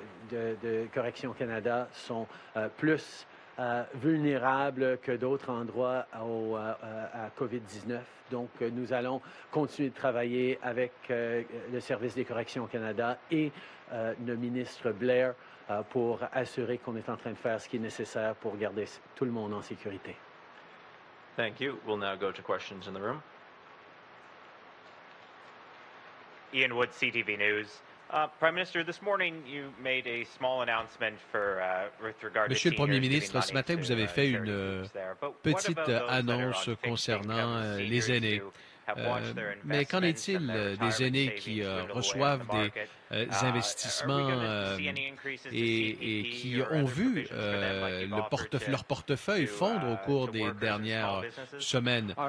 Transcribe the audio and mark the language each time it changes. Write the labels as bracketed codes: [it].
[fr] De Correction Canada sont plus vulnérables que d'autres endroits à COVID-19. Donc, nous allons continuer de travailler avec le Service des corrections au Canada et le ministre Blair pour assurer qu'on est en train de faire ce qui est nécessaire pour garder tout le monde en sécurité. [en] Thank you. We'll now go to questions in the room. Ian Wood, CTV News. Prime Minister, this morning you made a small announcement with regard to [fr] Monsieur le Premier ministre, ce matin, vous avez fait une petite annonce concernant les aînés. Mais qu'en est-il des aînés qui reçoivent des investissements et qui ont vu leur portefeuille fondre au cours des dernières semaines?